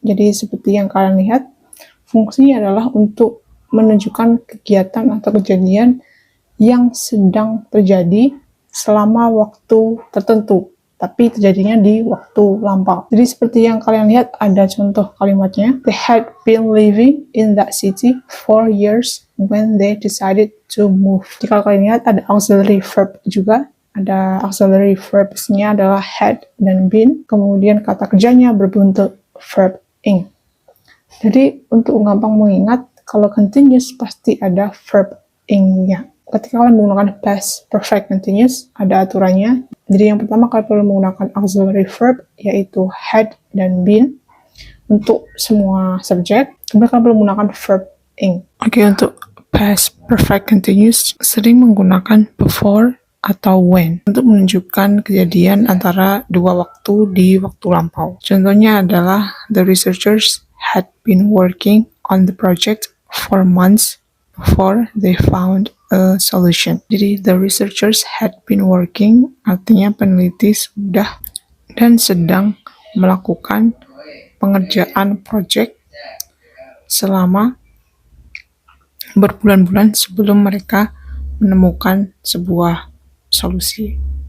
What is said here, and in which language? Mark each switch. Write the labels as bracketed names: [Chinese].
[Indonesian] Jadi seperti yang kalian lihat, fungsinya adalah untuk menunjukkan kegiatan atau kejadian yang sedang terjadi selama waktu tertentu, tapi terjadinya di waktu lampau. Jadi seperti yang kalian lihat, ada contoh kalimatnya. [English] They had been living in that city for years when they decided to move. [Indonesian] Jadi kalau kalian lihat, ada auxiliary verb juga. Ada auxiliary verbs-nya adalah had dan been. Kemudian kata kerjanya berbentuk verb ing. Jadi untuk gampang mengingat, kalau continuous pasti ada verb ing-nya. Ketika kalian menggunakan past perfect continuous, ada aturannya. Jadi yang pertama, kalian perlu menggunakan auxiliary verb, yaitu had dan been untuk semua subjek. Kemudian kalian perlu menggunakan verb ing. Oke, untuk past perfect continuous sering menggunakan before atau when untuk menunjukkan kejadian antara dua waktu di waktu lampau. Contohnya adalah [English] the researchers had been working on the project for months before they found a solution. [Indonesian] Jadi [English] the researchers had been working [Indonesian] artinya peneliti sudah dan sedang melakukan pengerjaan project selama berbulan-bulan sebelum mereka menemukan sebuah solusi.